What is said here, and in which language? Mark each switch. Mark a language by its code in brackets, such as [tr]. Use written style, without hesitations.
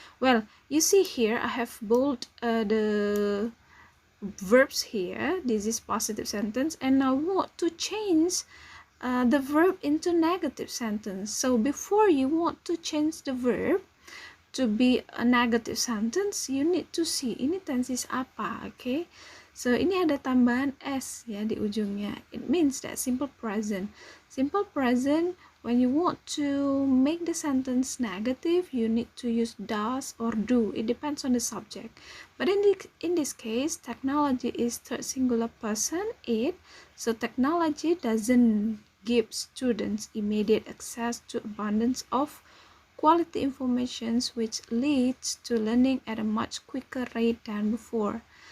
[en] Well, you see here I have bold the verbs here. This is positive sentence, and now want to change the verb into negative sentence. So before you want to change the verb to be a negative sentence, you need to see [id] ini tenses apa, [en] okay? [id] So ini ada tambahan s ya di ujungnya. [en] It means that simple present. Simple present, when you want to make the sentence negative, you need to use does or do. It depends on the subject. But in this case, technology is third singular person, it. So technology doesn't give students immediate access to abundance of quality informations, which leads to learning at a much quicker rate than before.